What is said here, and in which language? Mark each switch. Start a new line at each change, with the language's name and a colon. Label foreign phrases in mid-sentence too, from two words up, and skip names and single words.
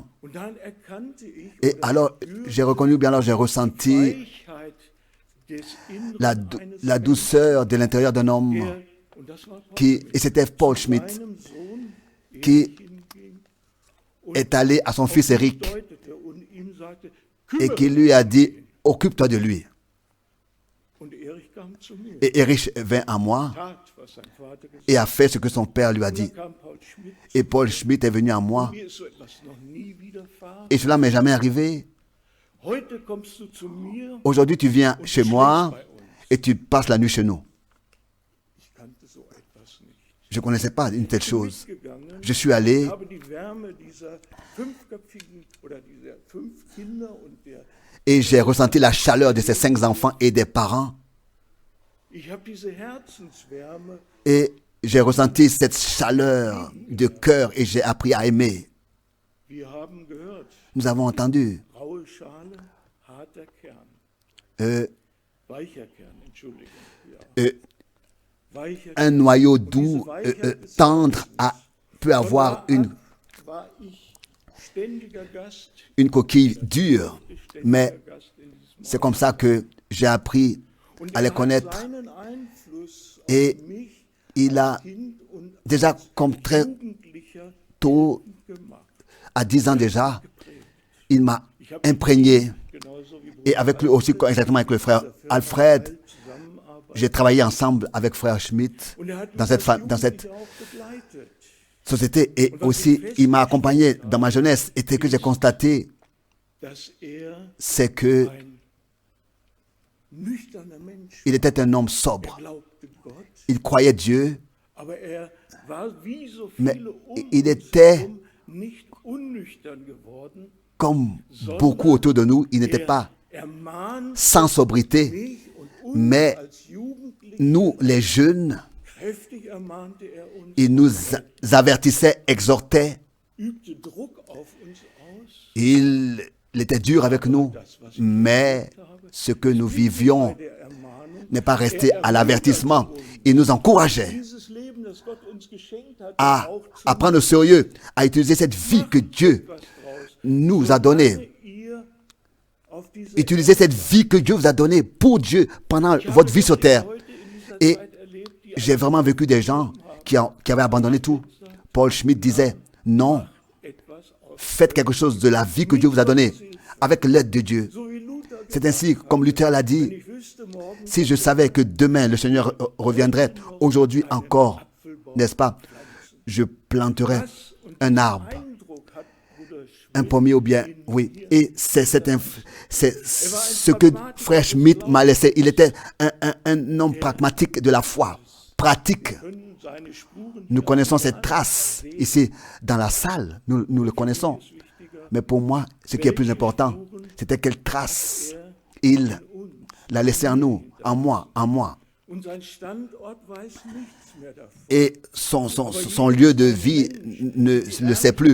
French: Et alors, j'ai reconnu, bien alors j'ai ressenti la douceur de l'intérieur d'un homme et c'était Paul Schmitt qui est allé à son fils Eric et qui lui a dit, occupe-toi de lui.
German: kam zu mir,
French: Et Erich vint à moi
German: tat, was sein Vater gesagt
French: et a fait ce que son père lui a
German: hat.
French: dit.
German: Dann kam Paul Schmidt.
French: Et Paul Schmidt est venu à moi.
German: Mir ist so etwas noch nie widerfahren.
French: Et cela m'est jamais arrivé.
German: Heute kommst du zu mir.
French: Aujourd'hui, tu viens chez moi et tu passes la nuit chez nous.
German: Ich kannte so etwas nicht.
French: Je ne connaissais pas une telle
German: Ich bin
French: chose.
German: mitgegangen,
French: Je suis allé
German: habe die Wärme dieser fünfköpfigen oder dieser 5 Kinder und der
French: et j'ai ressenti la chaleur de ces 5 enfants et des parents.
German: ich habe diese Herzenswärme.
French: Et j'ai ressenti cette chaleur de cœur et j'ai appris à aimer.
German: Wir haben gehört,
French: Nous avons entendu
German: raue Schale, harter Kern, weicher Kern, Entschuldigung, ja. Weicher
French: un noyau doux, tendre, peut avoir
German: war ich ständiger Gast,
French: une coquille dure. Mais
German: ständiger Gast in diesem
French: c'est comme ça que j'ai appris
German: Und
French: à les
German: hat
French: connaître.
German: seinen Einfluss
French: Et
German: auf mich
French: il a
German: als Kind und
French: déjà, comme très
German: Jugendlicher
French: tôt,
German: gemacht.
French: à 10 ans déjà, il m'a imprégné.
German: Genauso wie
French: Et avec lui aussi, exactement avec le frère Alfred,
German: Zusammenarbeit.
French: j'ai travaillé ensemble avec frère Schmidt
German: Und hat
French: dans
German: mich
French: cette,
German: als
French: dans cette
German: Jugendlicher auch begleitet.
French: société. Et aussi, il m'a accompagné dans ma jeunesse. Et ce que j'ai constaté,
German: Dass
French: c'est que
German: ein nüchterner Mensch
French: il était un homme sobre.
German: glaubte Gott,
French: Il croyait Dieu,
German: aber war wie so
French: mais
German: viele
French: il était
German: herum nicht unnüchtern geworden.
French: comme beaucoup autour de nous. Il n'était pas
German: Ermahnt
French: sans sobriété.
German: mich und uns
French: Mais
German: als Jugendliche,
French: nous, les jeunes,
German: kräftig ermahnte uns,
French: il nous avertissait, exhortait.
German: übte Druck auf uns aus.
French: Il était dur avec nous. Mais ce que nous vivions
German: Der Ermahnung,
French: n'est pas resté à l'avertissement. Il nous encourageait
German: dieses Leben, das Gott uns geschenkt hat,
French: à
German: auch zu
French: prendre au sérieux, à utiliser cette vie que Dieu
German: was draus.
French: nous a donnée.
German: Ihr auf diese
French: Utilisez cette vie que Dieu vous a donnée pour Dieu pendant votre vie sur terre.
German: heute in dieser
French: Et
German: Zeit erlebt, die
French: j'ai vraiment vécu des gens qui avaient abandonné tout. Paul Schmidt disait, non,
German: etwas aus.
French: faites quelque chose de la vie que Dieu vous a donnée avec l'aide de Dieu.
German: So wie Luther
French: C'est ainsi, comme Luther l'a dit,
German: ich wüsste morgen,
French: si je savais que demain le Seigneur reviendrait, aujourd'hui encore, n'est-ce pas, je planterais un arbre,
German: Eindruck hat Bruder Schmidt,
French: un pommier ou bien, oui. Et c'est ce que frère Schmidt m'a laissé. Il était un homme pragmatique de la foi, pratique.
German: können seine Spuren
French: Nous connaissons cette trace ici dans la salle, nous le connaissons. Mais pour moi, ce qui est plus important, c'était quelle trace il l'a laissé en nous, en moi, en moi.
German: und sein Standort weiß nichts mehr davon.
French: Et son lieu de vie ne le sait plus.